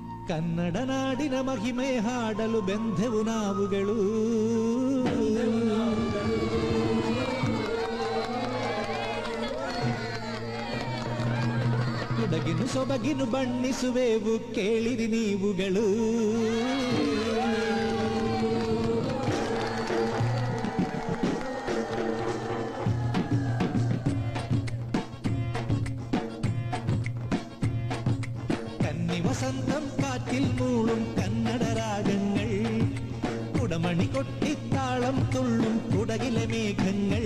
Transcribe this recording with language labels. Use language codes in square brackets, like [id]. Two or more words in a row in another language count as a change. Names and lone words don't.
[kn] ಕನ್ನಡ ನಾಡಿನ ಮಹಿಮೆ ಹಾಡಲು ಬೆಂದೆವು ನಾವುಗಳು. ಕೊಡಗಿನು ಸೊಬಗಿನು ಬಣ್ಣಿಸುವೆವು ಕೇಳಿರಿ ನೀವುಗಳು. [ml] വസന്തം കാറ്റിൽ മൂളും കന്നഡ രാഗങ്ങൾ, കുടമണി കൊട്ടിത്താളം തുള്ളും കുടകിലെ മേഘങ്ങൾ.